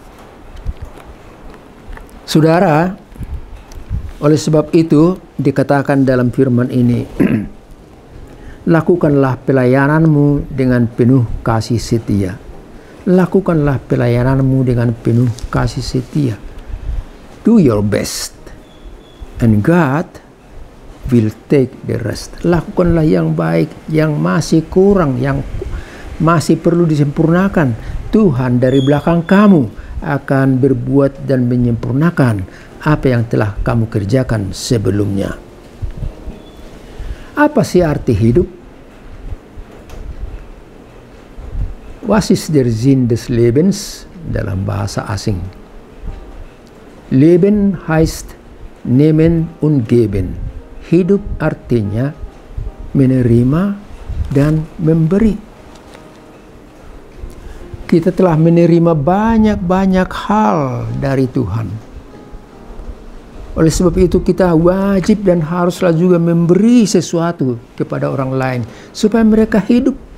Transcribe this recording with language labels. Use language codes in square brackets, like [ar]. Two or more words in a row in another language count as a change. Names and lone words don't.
[id] Saudara, oleh sebab itu dikatakan dalam firman ini, lakukanlah pelayananmu dengan penuh kasih setia. Lakukanlah pelayananmu dengan penuh kasih setia. [en] Do your best, and God will take the rest. [id] Lakukanlah yang baik, yang masih kurang, yang masih perlu disempurnakan. Tuhan dari belakang kamu akan berbuat dan menyempurnakan apa yang telah kamu kerjakan sebelumnya. Apa sih arti hidup? [de] Was ist der Sinn des Lebens [id] dalam bahasa asing? [de] Leben heißt nehmen und geben. [id] Hidup artinya menerima dan memberi. Kita telah menerima banyak-banyak hal dari Tuhan. Oleh sebab itu kita wajib dan haruslah juga memberi sesuatu kepada orang lain supaya mereka hidup.